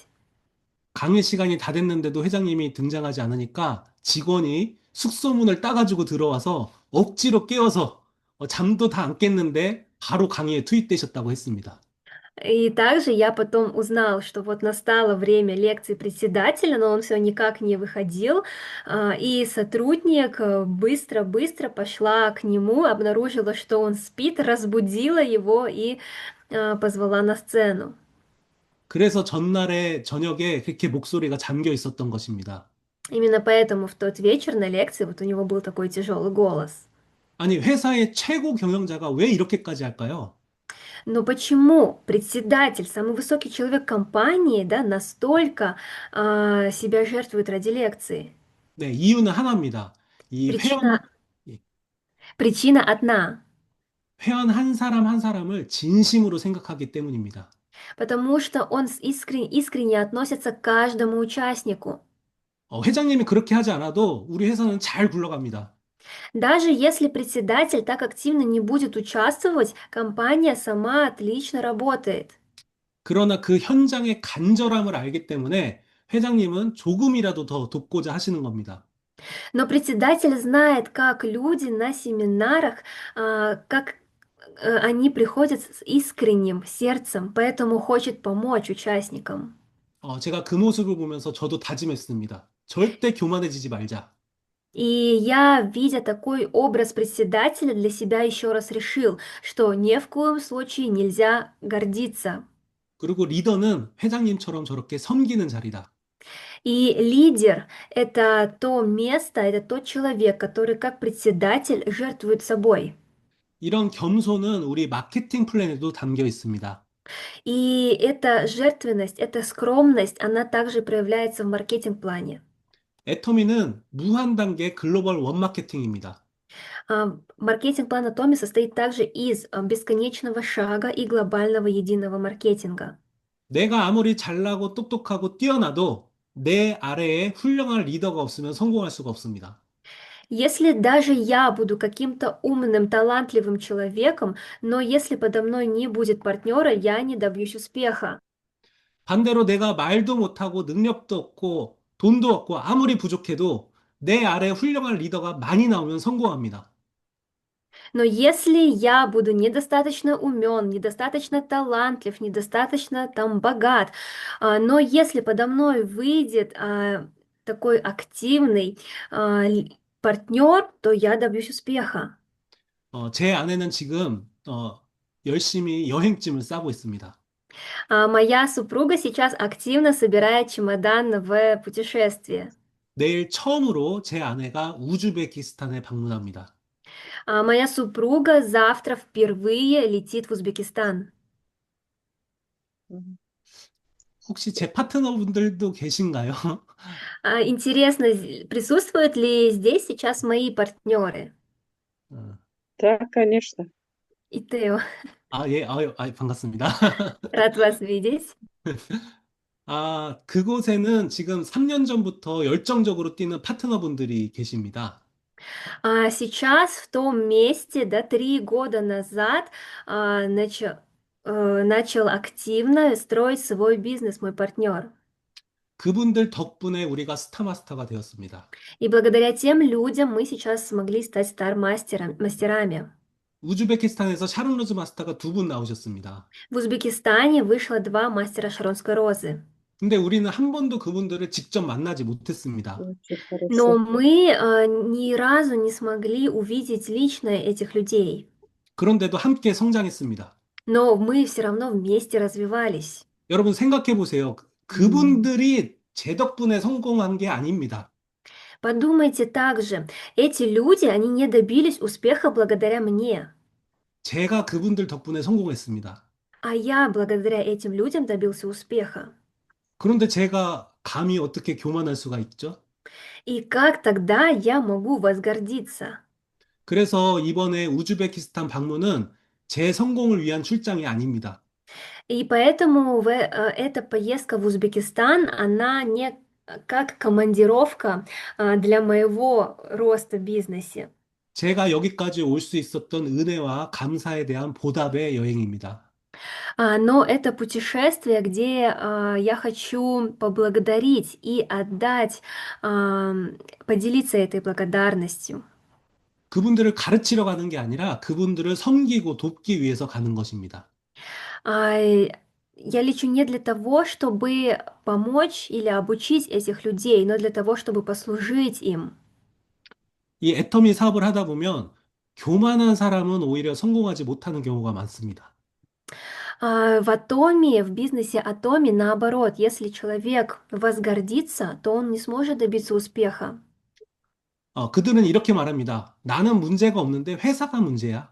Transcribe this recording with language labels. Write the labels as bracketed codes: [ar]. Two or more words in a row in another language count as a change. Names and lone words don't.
[ko] 강의 시간이 다 됐는데도 회장님이 등장하지 않으니까 직원이 숙소문을 따가지고 들어와서 억지로 깨워서 잠도 다 안 깼는데 바로 강의에 투입되셨다고 했습니다. [ru] И также я потом узнал, что вот настало время лекции председателя, но он все никак не выходил, и сотрудник быстро-быстро пошла к нему, обнаружила, что он спит, разбудила его и позвала на сцену. [ko] 그래서 전날에 저녁에 그렇게 목소리가 잠겨 있었던 것입니다. [ru] Именно поэтому в тот вечер на лекции вот у него был такой тяжелый голос. [ko] 아니, 회사의 최고 경영자가 왜 이렇게까지 할까요? [ru] Но почему председатель, самый высокий человек компании, да, настолько себя жертвует ради лекции? [ko] 네, 이유는 하나입니다. 이 [ru] Причина, причина одна, [ko] 회원 한 사람 한 사람을 진심으로 생각하기 때문입니다. [ru] потому что он искренне относится к каждому участнику. [ko] 회장님이 그렇게 하지 않아도 우리 회사는 잘 굴러갑니다. [ru] Даже если председатель так активно не будет участвовать, компания сама отлично работает. [ko] 그러나 그 현장의 간절함을 알기 때문에 회장님은 조금이라도 더 돕고자 하시는 겁니다. [ru] Но председатель знает, как люди на семинарах, как они приходят с искренним сердцем, поэтому хочет помочь участникам. [ko] 제가 그 모습을 보면서 저도 다짐했습니다. 절대 교만해지지 말자. [ru] И я, видя такой образ председателя, для себя еще раз решил, что ни в коем случае нельзя гордиться. [ko] 그리고 리더는 회장님처럼 저렇게 섬기는 자리다. [ru] И лидер– это то место, это тот человек, который как председатель жертвует собой. [ko] 이런 겸손은 우리 마케팅 플랜에도 담겨 있습니다. [ru] И эта жертвенность, эта скромность, она также проявляется в маркетинг-плане. [ko] 애터미는 무한 단계 글로벌 원 마케팅입니다. [ru] Маркетинг-план Atomi состоит также из бесконечного шага и глобального единого маркетинга. [ko] 내가 아무리 잘나고 똑똑하고 뛰어나도 내 아래에 훌륭한 리더가 없으면 성공할 수가 없습니다. [ru] Если даже я буду каким-то умным, талантливым человеком, но если подо мной не будет партнера, я не добьюсь успеха. [ko] 반대로 내가 말도 못하고 능력도 없고 돈도 없고 아무리 부족해도 내 아래에 훌륭한 리더가 많이 나오면 성공합니다. [ru] Но если я буду недостаточно умен, недостаточно талантлив, недостаточно там богат, но если подо мной выйдет такой активный партнер, то я добьюсь успеха. [ko] 제 아내는 지금 열심히 여행짐을 싸고 있습니다. [ru] Моя супруга сейчас активно собирает чемодан в путешествие. [ko] 내일 처음으로 제 아내가 우즈베키스탄에 방문합니다. [ru] Моя супруга завтра впервые летит в Узбекистан. [ko] 혹시 제 파트너분들도 계신가요? [ru] Интересно, присутствуют ли здесь сейчас мои партнеры? Да, конечно. И Тео, [ko] 예, 반갑습니다. [ru] рад вас видеть. [ko] 그곳에는 지금 3년 전부터 열정적으로 뛰는 파트너분들이 계십니다. [ru] Сейчас в том месте, да, 3 года назад начал активно строить свой бизнес мой партнер. [ko] 그분들 덕분에 우리가 스타마스터가 되었습니다. [ru] И благодаря тем людям мы сейчас смогли стать мастерами. [ko] 우즈베키스탄에서 샤론 로즈 마스터가 2분 나오셨습니다. [ru] В Узбекистане вышло 2 мастера Шаронской розы. [ko] 근데 우리는 한 번도 그분들을 직접 만나지 못했습니다. [ru] Очень Но хорошо. мы ни разу не смогли увидеть лично этих людей. [ko] 그런데도 함께 성장했습니다. [ru] Но мы все равно вместе развивались. [ko] 여러분 생각해 보세요. 그분들이 제 덕분에 성공한 게 아닙니다. [ru] Подумайте также, эти люди, они не добились успеха благодаря мне, [ko] 제가 그분들 덕분에 성공했습니다. [ru] а я благодаря этим людям добился успеха. [ko] 그런데 제가 감히 어떻게 교만할 수가 있죠? [ru] И как тогда я могу возгордиться? [ko] 그래서 이번에 우즈베키스탄 방문은 제 성공을 위한 출장이 아닙니다. [ru] И поэтому эта поездка в Узбекистан, она не как командировка для моего роста в бизнесе. [ko] 제가 여기까지 올 수 있었던 은혜와 감사에 대한 보답의 여행입니다. [ru] Но это путешествие, где я хочу поблагодарить и отдать, поделиться этой благодарностью. [ko] 그분들을 가르치러 가는 게 아니라 그분들을 섬기고 돕기 위해서 가는 것입니다. [ru] Я лечу не для того, чтобы помочь или обучить этих людей, но для того, чтобы послужить им. [ko] 이 애터미 사업을 하다 보면 교만한 사람은 오히려 성공하지 못하는 경우가 많습니다. [ru] В атоме, в бизнесе атоме, наоборот, если человек возгордится, то он не сможет добиться успеха. [ko] 그들은 이렇게 말합니다. 나는 문제가 없는데 회사가 문제야.